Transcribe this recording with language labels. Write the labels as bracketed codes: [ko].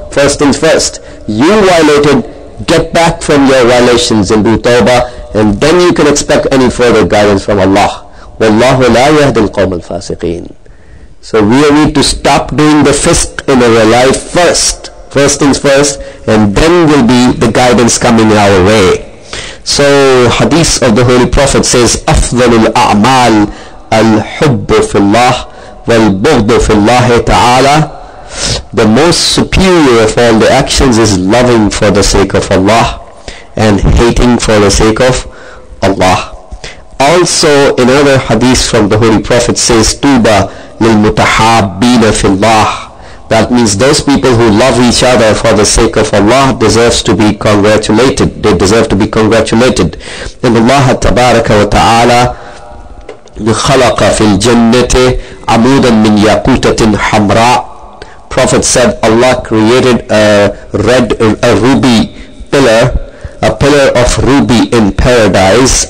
[en] First things first, you violated, get back from your violations and do tawbah, and then you can expect any further guidance from Allah. [ar] Wallahu la yahdi al-qawm al-fasiqeen. [en] So we need to stop doing the fisq in our life first. First things first, and then will be the guidance coming our way. So hadith of the Holy Prophet says, [ar] أفضل الأعمال الحب في الله والبغض في الله تعالى. [en] The most superior of all the actions is loving for the sake of Allah and hating for the sake of Allah. Also, another hadith from the Holy Prophet says, [ar] Tuba lil mutahabbina fillah. [en] That means those people who love each other for the sake of Allah deserves to be congratulated. They deserve to be congratulated. [ar] And Allah tabaraka wa ta'ala خلق في الجنة عمودا من ياقوتة حمراء. [en] Prophet said Allah created a ruby pillar, a pillar of ruby in paradise.